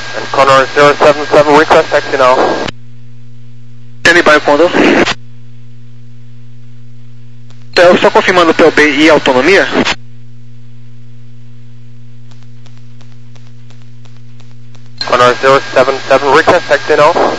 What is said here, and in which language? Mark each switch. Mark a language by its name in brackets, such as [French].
[English] Connor 077, request taxi now. Standing by, Condor. [Portuguese] Eu só confirmando o POB e a autonomia. [English] Connor 077, request taxi now.